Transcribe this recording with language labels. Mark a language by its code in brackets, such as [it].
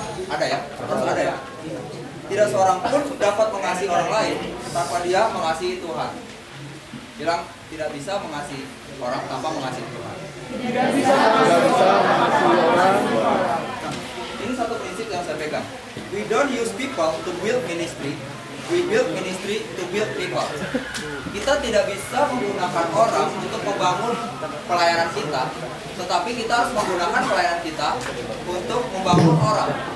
[id] Ada ya, harus ada ya. Tidak seorang pun dapat mengasihi orang lain tanpa dia mengasihi Tuhan. Bilang, tidak bisa mengasihi orang tanpa mengasihi Tuhan. Tidak bisa mengasihi orang. Ini satu prinsip yang saya pegang. [en] We don't use people to build ministry. We build ministry to build people. [id] Kita tidak bisa menggunakan orang untuk membangun pelayanan kita, tetapi kita harus menggunakan pelayanan kita untuk membangun orang.